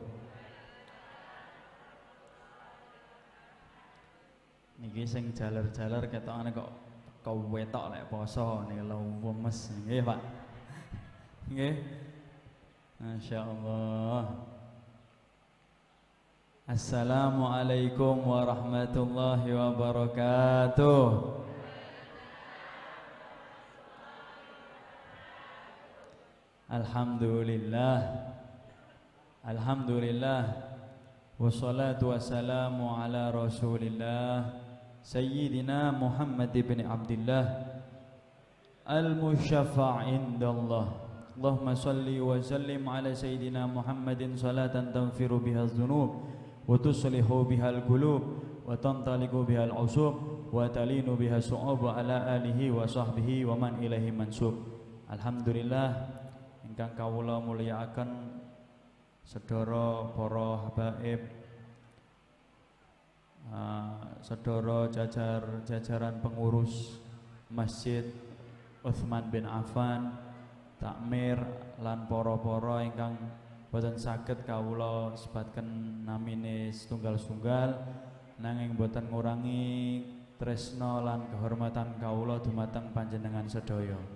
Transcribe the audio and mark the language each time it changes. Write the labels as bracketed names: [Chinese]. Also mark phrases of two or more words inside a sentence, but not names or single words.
[Javanese] Niki sing jaler-jaler ketokane kok kewetok lek poso niki lemes nggih, Pak. Nggih. Masyaallah. [Arabic] السلام عليكم ورحمة الله وبركاته. الحمد لله والصلاة والسلام على رسول الله سيدنا محمد بن عبد الله المشفع عند الله. اللهم صل وسلم على سيدنا محمد صلاة تغفر بها الذنوب وتصلح بها القلوب وتنطلق بها العصب وتلين بها الصعوب على آله وصحبه ومن إليه منسوب. [Javanese] Alhamdulillah ingkang kawula mulyakaken sedara para habaib, sedara jajaran pengurus Masjid Utsman bin Affan, takmir lan para-para ingkang boten saged kawula sebatken namine setunggal-setunggal, nanging boten ngurangi tresna lan kehormatan kawula dumateng panjenengan sedaya.